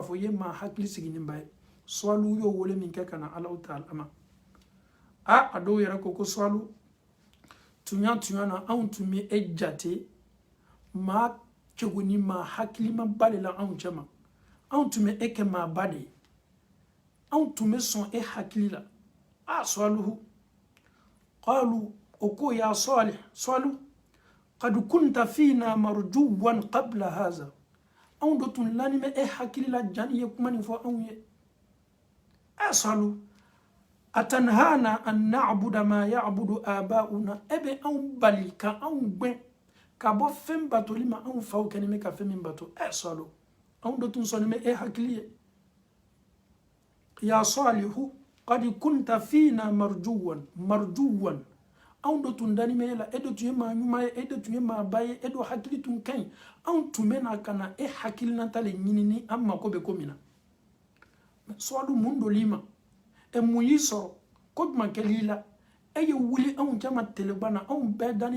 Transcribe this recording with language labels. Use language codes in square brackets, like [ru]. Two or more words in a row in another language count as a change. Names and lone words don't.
[bm] fɔ i ye maa hakili sigilenba ye sɔwalu y'o wele min kɛ ka na Allahu Taala ma a dɔw yɛrɛ ko sɔwalu tuɲa na anw tun bɛ e jate maa cogo ni maa hakilima de la anw cɛma anw tun bɛ e kɛ maa ba de ye anw tun bɛ sɔn e hakili la sɔwaluhu qalu o ko [ar] يا صالح [bm] sɔwalu [ar] قد كنت فينا مرجوا قبل هذا [bm] anw do tun lani bɛ e hakili la jani ye kuma nin fɔ anw ye sɔwalu [ar] أتنهانا أن نعبد ما يعبد آباؤنا [bm] ebe anw bali ka anw gbɛn ka bɔ fɛn batoli ma anw faw kɛni bɛ ka fɛn min bato sɔwalu anw do tun sɔnni bɛ e hakili ye [ar] يا صالح قد كنت فينا مرجوا [bm] anw do tun dani bɛ e la e do tun ye maa ɲuman ye e do tun ye maa ba ye e do hakili tun ka ɲi anw tun bɛ na ka na e hakilinata le ɲinini an mako bɛ ko min na sɔwalu mun doli ma mun y'i sɔrɔ ko jumɛn kɛl'i la e ye wuli anw jama teleban na anw bɛɛ dani